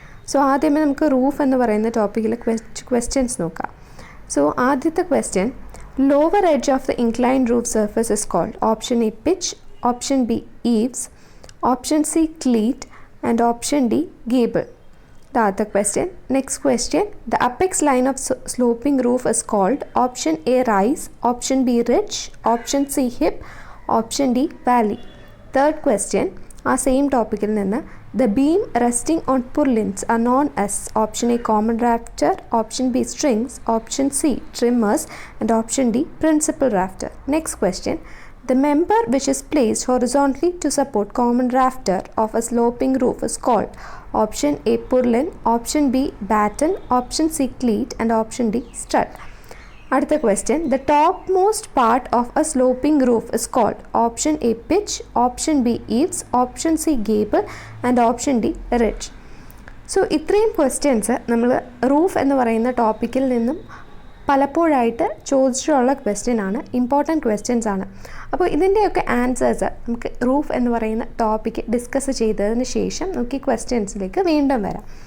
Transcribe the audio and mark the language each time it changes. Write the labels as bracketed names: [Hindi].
[Malayalam] So ആദ്യമേ നമുക്ക് roof എന്ന് പറയുന്ന ടോപ്പിക്കിൽ ക്വസ്റ്റ്യൻസ് നോക്കാം. [English] So ആദ്യത്തെ question, lower edge of the inclined roof surface is called option A pitch, option B eaves, option C cleat and option D gable. The other question, next question, the apex line of sloping roof is called option A rise, option B ridge, option C hip, option D valley. Third question, our same topic [Malayalam] il ninnu, [English] the beam resting on purlins are known as option A common rafter, option B strings, option C trimmers, and option D principal rafter. Next question, the member which is placed horizontally to support common rafter of a sloping roof is called option A purlin, option B batten, option C cleat, and option D strut. Adutha question, the topmost part of a sloping roof is called option A pitch, option B eaves, option C gable, and option D ridge. [Malayalam] So ഇത്രയും questions നമ്മൾ roof എന്ന് പറയുന്ന ടോപ്പിക്കിൽ നിന്നും പലപ്പോഴായിട്ട് ചോദിച്ചിട്ടുള്ള question ആണ്, important questions ആണ്. അപ്പോൾ ഇതിൻ്റെയൊക്കെ ആൻസേഴ്സ് നമുക്ക് റൂഫ് എന്ന് പറയുന്ന ടോപ്പിക്ക് ഡിസ്കസ് ചെയ്തതിന് ശേഷം നമുക്ക് ഈ ക്വസ്റ്റ്യൻസിലേക്ക് വീണ്ടും വരാം.